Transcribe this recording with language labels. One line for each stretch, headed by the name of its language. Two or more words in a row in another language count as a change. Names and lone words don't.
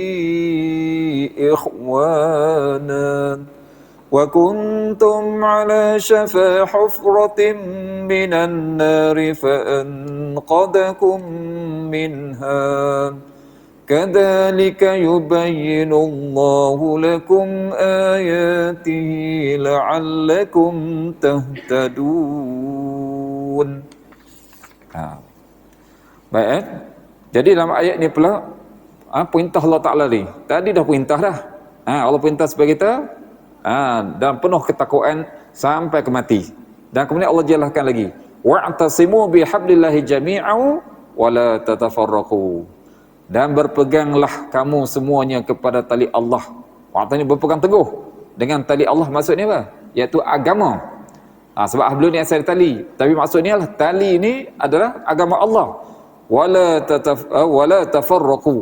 Arabic: إخوانا وكنتم على شفا حفرة من النار فأنقذكم منها كذلك يبين الله لكم آياته لعلكم تهتدون.
Malay: Baik, jadi dalam ayat ni pula perintah Allah Ta'ala ni. Tadi dah perintah dah. Allah perintah supaya kita dan penuh ketakwaan sampai ke mati. Dan kemudian Allah jelaskan lagi,
Arabic: واعتصموا بحبل الله جميعا ولا تفرقوا.
Malay: Dan berpeganglah kamu semuanya kepada tali Allah. Maksudnya berpegang teguh dengan tali Allah, maksudnya apa? Iaitu agama. Sebab hablu ni asal tali, tapi maksudnya lah tali ni adalah agama Allah.
Arabic: ولا تفرقوا.